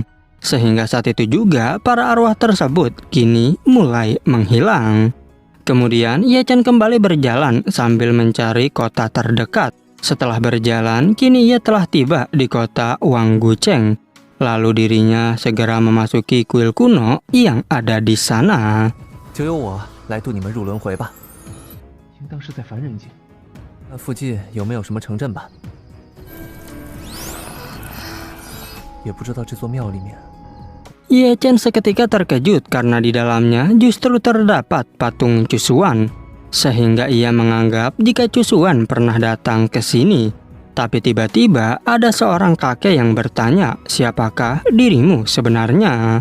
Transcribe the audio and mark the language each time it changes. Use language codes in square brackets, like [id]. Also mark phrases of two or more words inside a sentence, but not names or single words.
[id] Sehingga saat itu juga, para arwah tersebut kini mulai menghilang. Kemudian, Ye Chen kembali berjalan sambil mencari kota terdekat. Setelah berjalan, kini ia telah tiba di kota Wanggucheng. Lalu dirinya segera memasuki kuil kuno yang ada di sana. [zh] 就由我来渡你们入轮回吧。应当是在凡人界。附近有没有什么城镇吧？也不知道这座庙里面 [id] Ye Chen seketika terkejut karena di dalamnya justru terdapat patung Cusuan, sehingga ia menganggap jika Cusuan pernah datang ke sini. Tapi tiba-tiba ada seorang kakek yang bertanya, "Siapakah dirimu sebenarnya?"